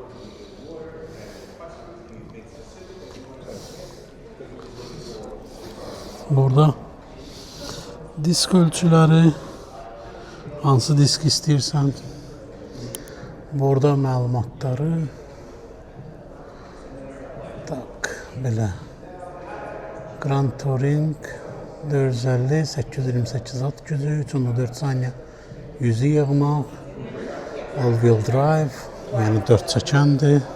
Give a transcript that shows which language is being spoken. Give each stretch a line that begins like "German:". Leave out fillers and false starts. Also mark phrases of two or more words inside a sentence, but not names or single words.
Azerbaijani: Burada disk ölçüləri, hansı disk istəyirsən. Burada məlumatları. Tak, belə. Grand Touring 450, 828 at gücü, 3.4 saniyə. Yüzü yığmaq.
English: All-wheel drive,
Azerbaijani: yəni 4 çəkəndir.